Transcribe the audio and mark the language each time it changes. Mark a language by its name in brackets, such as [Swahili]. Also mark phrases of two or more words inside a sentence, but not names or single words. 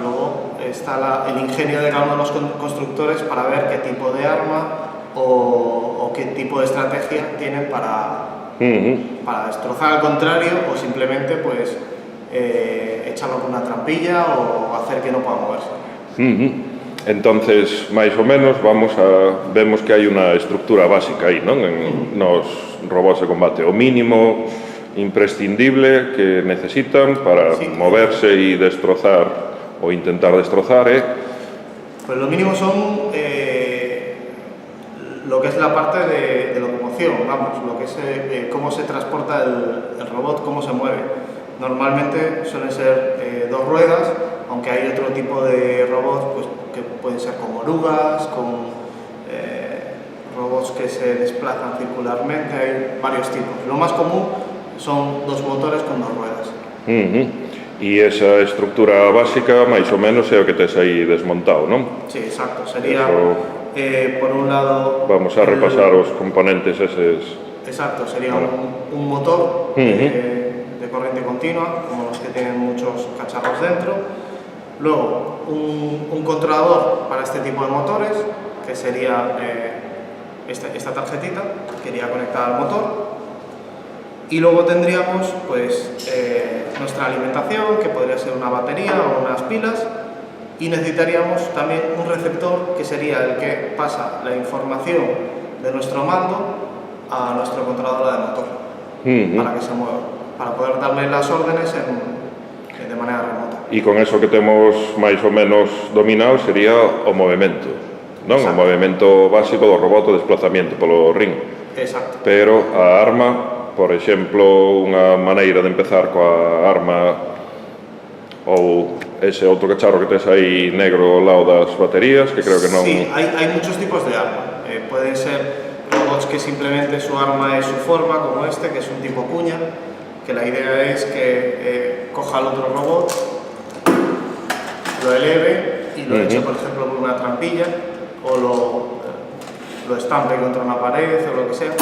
[Spanish] Luego está el ingenio de cada uno de los constructores para ver qué tipo de arma o qué tipo de estrategia tienen para destrozar al contrario o simplemente pues echarlo con una trampilla o hacer que no pueda moverse. Entonces, [Galician] máis ou menos, vemos que hai unha estructura básica aí, non? Nos robots de combate. O mínimo imprescindible que necesitan para moverse e destrozar ou intentar destrozar, [Spanish] Pues lo mínimo son lo que es la parte de locomoción, vamos, lo que es cómo se transporta el robot, cómo se mueve. Normalmente suelen ser 2 ruedas, aunque hay otro tipo de robots pues, que pueden ser con orugas, con robots que se desplazan circularmente, hay varios tipos. Lo más común son 2 motores con 2 ruedas. [Galician] E esa estructura básica, máis ou menos, é o que tes aí desmontado, non? [Spanish] Sí, exacto. Sería, por un lado... [Galician] Vamos a repasar os componentes eses... [Spanish] Exacto, sería un motor de corriente continua, como los que tienen muchos cacharros dentro. Luego, un controlador para este tipo de motores, que sería esta tarjetita, que iría conectada al motor. Y luego tendríamos pues, nuestra alimentación, que podría ser una batería o unas pilas, y necesitaríamos también un receptor que sería el que pasa la información de nuestro mando a nuestro controlador de motor para que se mueva, para poder darle las órdenes de manera remota. [Galician] E con eso que temos máis ou menos dominado sería o movimento, non? O movimento básico do robot, o desplazamiento polo ring. Exacto. Pero a arma, por exemplo, unha maneira de empezar coa arma ou ese outro cacharro que tes aí negro ao lado das baterías, que creo que non... [Spanish] Sí, hay muchos tipos de arma. Pueden ser robots que simplemente su arma es su forma, como este, que es un tipo cuña, que la idea es que coja al otro robot, lo eleve y lo eche, por ejemplo, por una trampilla o lo estampe contra una pared o lo que sea.